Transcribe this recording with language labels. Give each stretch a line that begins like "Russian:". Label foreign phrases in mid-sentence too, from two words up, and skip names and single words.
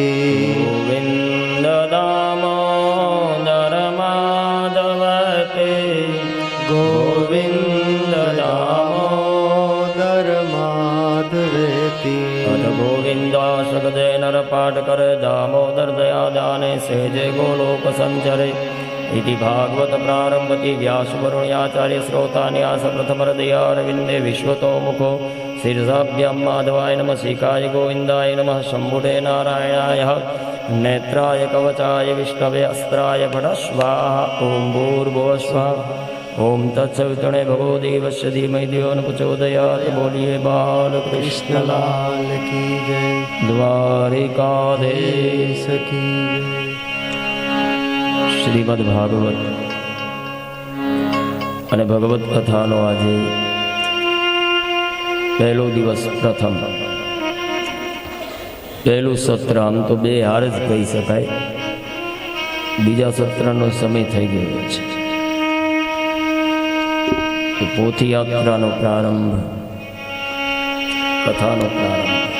Sanskrit: ગોવિંદ દામોદર માધવતે ગોવિંદ દામોદર માધવેતિ
Gujarati: અજ ગોવિંદા સગદે નર પાઠ કરે દામોદર દયા દાને સેજે ગોલોક સંચરે
Sanskrit: इति भागवत प्रारंभति व्यास वरुण्याचार्य श्रोतान्यास प्रथम हृदयारविंदे विश्वतो मुखो शीर्षाभ्यां माधवाय नमः शिखाय गोविंदाय नमः शंभुटे नारायणाय नेत्राय कवचाय विष्णवे अस्त्राय भटस्वाहा ओं भूर्भुवः स्वाहा ओं तत्सवितुर्णे भगो देवस्य धीमहि धियो न प्रचोदयात् बोलिए बालकृष्ण
Hindi: लाल की जय द्वारिकाधीश की जय
Gujarati: શ્રીમદ ભાગવત અને ભગવત કથાનો આજે પહેલો દિવસ પ્રથમ પહેલું સત્ર આમ તો બે હાર જ કહી શકાય બીજા સત્રનો સમય થઈ ગયો છે તો પોથી યાત્રાનો પ્રારંભ કથાનો પ્રારંભ